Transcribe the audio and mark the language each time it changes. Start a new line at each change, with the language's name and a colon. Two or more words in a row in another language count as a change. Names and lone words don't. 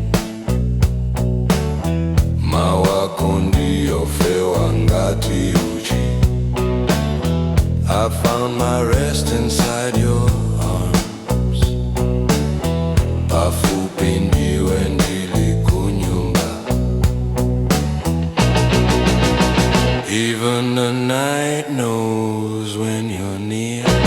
Nyanja: Mawako ndiyo fewa ngati uchi.
English: I found my rest inside your arms.
Nyanja: Pafupi ndiwe ndilikunyumba.
English: Even the night knows when you're near.